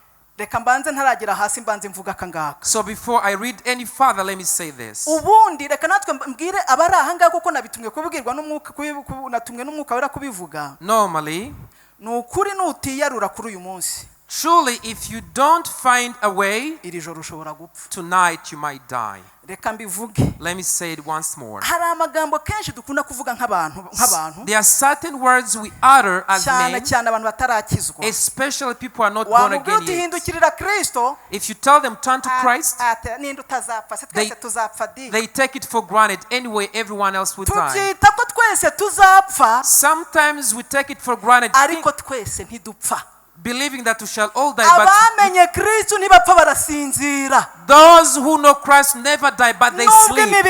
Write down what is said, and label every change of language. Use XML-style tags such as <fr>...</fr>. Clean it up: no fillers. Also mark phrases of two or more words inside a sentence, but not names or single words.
<en>So before I read any further, let me say this. Normally, Truly, if you don't find a way,</en> <rw>iri joro ushobora gupfa.</rw> <en>Tonight you might die.</en> <rw>Reka mbivuge.</rw> <en>Let me say it once more.</en> <rw>Hari amagambo kenshi dukunda kuvuga nk'abantu.</rw> <en>There are certain words we utter as men,</en> <rw>cyane abantu batarakizwa.</rw> <en>especially people who are not born again yet. If you tell them turn to Christ, they take it for granted. Anyway, everyone else will die. Sometimes we take it for granted, believing that we shall all die, but those who know Christ never die, but they sleep.</en>